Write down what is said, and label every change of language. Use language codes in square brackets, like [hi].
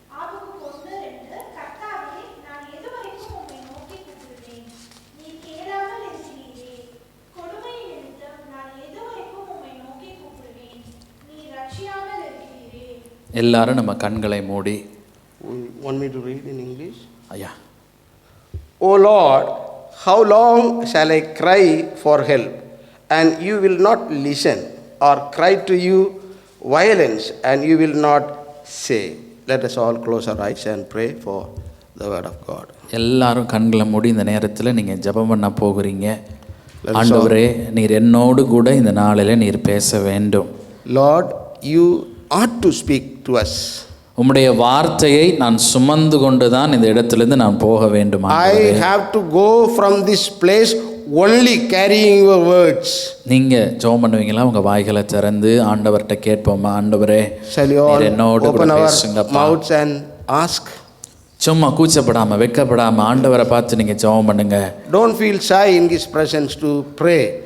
[ta] ஆபகுக்கு 1:2 கர்த்தாவே நான் எதுவரைக்கும் உம்மை நோக்கி கூப்பிடுவேன் நீர் கேளாமல் இருக்கிறீரே கொடுமை நிமித்தம் நான் எதுவரைக்கும் உம்மை நோக்கி கூப்பிடுவேன் நீர் ரட்சியாமல் இருக்கிறீரே. எல்லாரும் நம்ம கண்களை மூடி. [en] Want me to read in English? [ta] ஐயா. [en] O Lord, how long shall I cry for help, and you will not listen, or cry to you violence, and you will not say? Let us all close our eyes and pray for the word of God. [ta] எல்லாரும் கண்களை மூடி இந்த நேரத்தில் நீங்கள் ஜெபம் பண்ண போகிறீங்க. ஆண்டவரே, நீர் என்னோடு கூட இந்த நாளில் நீர் பேச வேண்டும். [en] Lord, you ought to speak to us. [ta] உம்முடைய வார்த்தையை நான் சுமந்து கொண்டு தான் இந்த இடத்திலிருந்து நான் போக வேண்டும். [en] I have to go from this place only carrying your words. [ta] நீங்க ஜெபம் பண்ணுவீங்களா? உங்க வாய்களை திறந்து ஆண்டவர்கிட்ட கேட்போமா? ஆண்டவரே, [en] Shall you all [ta] என்னோடு கூட [en] open our [ta] பேசுங்கப்பா. [en] mouths and ask? [ta] சும்மா கூச்சப்படாம வெக்கப்படாம ஆண்டவரை பார்த்து நீங்க ஜெபம் பண்ணுங்க. [en] Don't feel shy in his presence to pray.